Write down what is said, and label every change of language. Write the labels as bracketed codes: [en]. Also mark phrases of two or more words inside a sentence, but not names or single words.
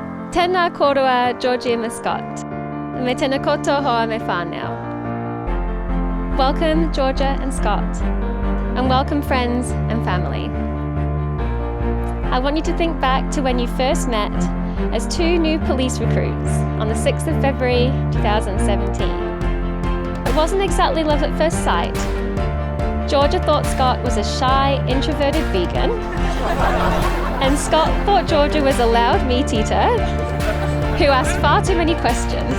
[mi] Tēnā korua Georgia me Scott. Me tēnā koutou hoa me whānau. [en] Welcome, Georgia and Scott. And welcome, friends and family. I want you to think back to when you first met as two new police recruits on the 6th of February 2017. It wasn't exactly love at first sight. Georgia thought Scott was a shy, introverted vegan, and Scott thought Georgia was a loud meat eater who asked far too many questions.